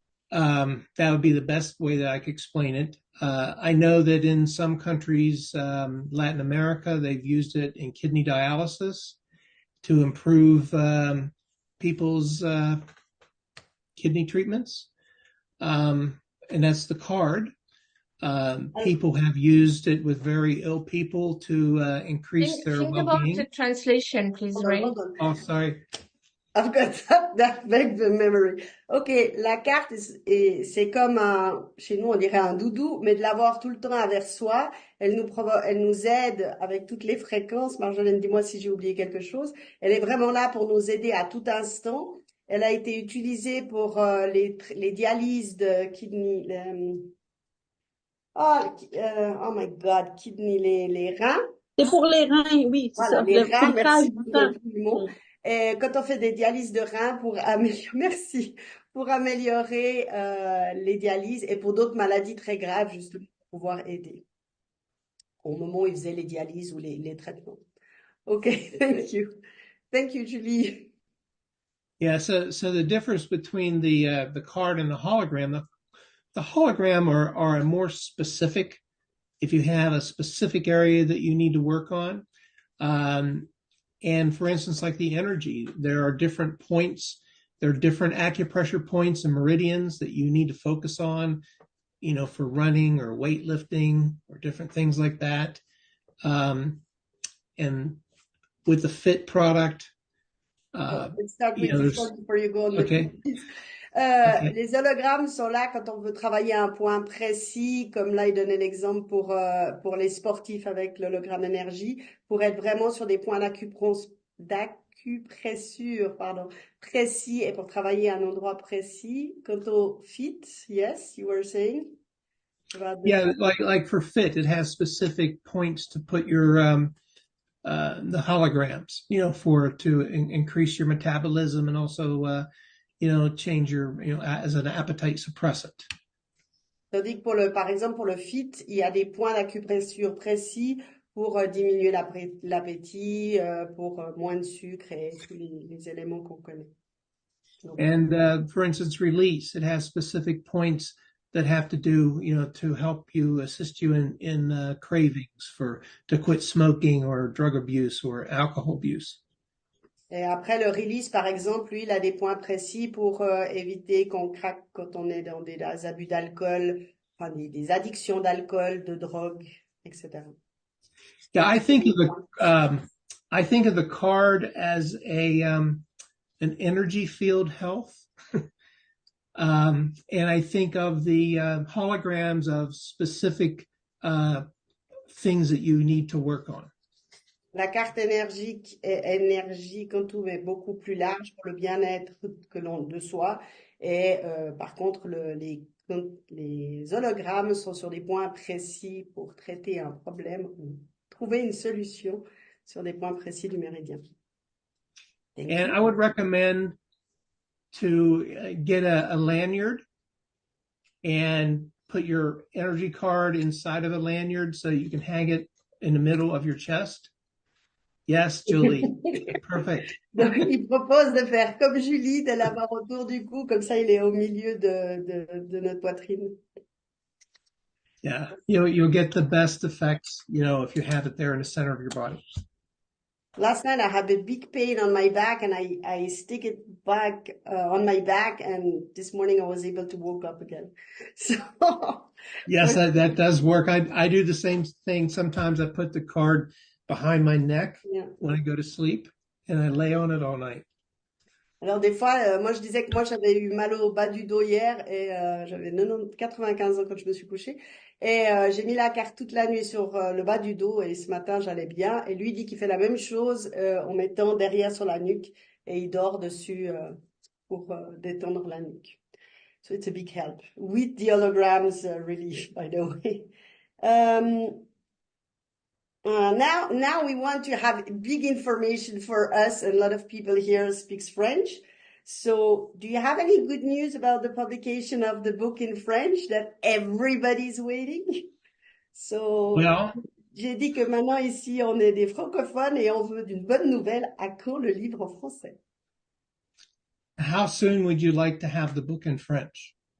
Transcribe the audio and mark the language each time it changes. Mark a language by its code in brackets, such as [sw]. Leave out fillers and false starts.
[en] That would be the best way that I could explain it. I know that in some countries, Latin America, they've used it in kidney dialysis to improve people's kidney treatments. And that's the card. People have used it with very ill people to increase their well-being. Think about the translation, please, Ray. Oh, sorry. I've got that vague memory. [fr] Ok, la carte, c'est comme chez nous, on dirait un doudou, mais de l'avoir tout le temps avec soi, elle nous aide avec toutes les fréquences. Marjolaine, dis-moi si j'ai oublié quelque chose. Elle est vraiment là pour nous aider à tout instant. Elle a été utilisée pour les dialyses de kidney, [en] oh my God, kidney, [fr] les reins. C'est pour les reins, oui. Voilà, les reins, merci beaucoup. Et quand on fait des dialyses de reins pour améliorer les dialyses et pour d'autres maladies très graves, justement, pour pouvoir aider au moment où ils faisaient les dialyses ou les traitements. [en] Okay, thank you. Thank you, Julie. Yeah, so the difference between the card and the hologram, the hologram are more specific if you have a specific area that you need to work on. And for instance, like the energy, there are different points, there are different acupressure points and meridians that you need to focus on, for running or weightlifting or different things like that. and with the Fit product, Let's start with this one before you go on okay. Okay. [fr] Les hologrammes sont là quand on veut travailler un point précis, comme là il donnait l'exemple pour les sportifs avec l'hologramme énergie, pour être vraiment sur des points d'acupressure, précis et pour travailler à un endroit précis. Quant au fit, [en] yes, you were saying? Yeah, like for Fit, it has specific points to put your the holograms, you know, to increase your metabolism and also you know, change your, you know, as an appetite suppressant. [fr] Tandis que par exemple, pour le fit, il y a des points d'acupressure précis pour diminuer l'appétit, pour moins de sucre et tous les éléments qu'on connaît. Donc, [en] and for instance, release, it has specific points that have to do, you know, to help you, assist you in cravings to quit smoking or drug abuse or alcohol abuse. [fr] Et après, le release, par exemple, lui, il a des points précis pour éviter qu'on craque quand on est dans des abus d'alcool, enfin des addictions d'alcool, de drogue, etc. [en] Yeah, I think of the card as an energy field health, and I think of the holograms of specific things that you need to work on. [fr] La carte énergie quantum est beaucoup plus large pour le bien-être de soi. Et par contre, les hologrammes sont sur des points précis pour traiter un problème ou trouver une solution sur des points précis du méridien. [en] And I would recommend to get a lanyard and put your energy card inside of a lanyard so you can hang it in the middle of your chest. Yes, Julie. Perfect. [fr] Donc, il propose de faire comme Julie, de l'avoir autour du cou, comme ça il est au milieu de notre poitrine. [en] Yeah, you'll get the best effects, you know, if you have it there in the center of your body. Last night I had a big pain on my back and I stick it back on my back, and this morning I was able to woke up again. So yes, that does work. I do the same thing. Sometimes I put the card behind my neck when I go to sleep, and I lay on it all night. [fr] Alors des fois, moi je disais que moi j'avais eu mal au bas du dos hier et j'avais 95 ans quand je me suis couchée et j'ai mis la carte toute la nuit sur le bas du dos et ce matin j'allais bien, et lui dit qu'il fait la même chose en mettant derrière sur la nuque et il dort dessus pour détendre la nuque. [en] So it's a big help with the holograms relief, by the way. Now we want to have big information for us, and a lot of people here speaks French. So do you have any good news about the publication of the book in French that everybody's waiting? So, well, [fr] j'ai dit que maintenant ici on est des francophones et on veut d'une bonne nouvelle. À quand le livre en français? [en] How soon would you like to have the book in French?